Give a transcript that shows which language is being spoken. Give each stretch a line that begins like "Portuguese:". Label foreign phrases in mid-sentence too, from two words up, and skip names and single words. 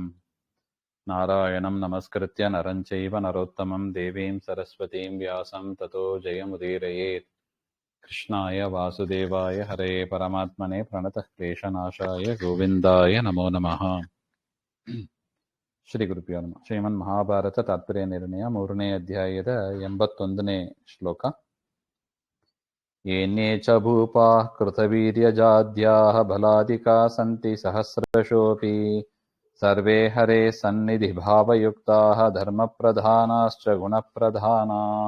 Sanskrit: नारायणं नमस्कृत्य नरं चैव नरोत्तमं देवीं सरस्वतीं व्यासं ततो जयमुदीरयेत्। कृष्णाय वासुदेवाय हरे परमात्मने प्रणतः क्लेशनाशाय गोविन्दाय नमो नमः। ಶ್ರೀ ಗುರುಭ್ಯೋ ನಮಃ.
Kannada: ಶ್ರೀಮನ್ ಮಹಾಭಾರತ ತಾತ್ಪರ್ಯ ನಿರ್ಣಯ 3ನೇ ಅಧ್ಯಾಯದ 81ನೇ ಶ್ಲೋಕ.
Sanskrit: ಏನ್ಯೇ ಚ ಭೂಪಾಃ ಕೃತವೀರ್ಯಜಾದ್ಯಾಃ ಬಲಾಧಿಕಾ ಸಂತಿ ಸಹಸ್ರಶೋಪಿ ಸರ್ವೇ ಹರೇ ಸನ್ನಿಧಿ ಭಾವಯುಕ್ತಾಃ ಧರ್ಮಪ್ರಧಾನಾಶ್ಚ ಗುಣಪ್ರಧಾನಾಃ.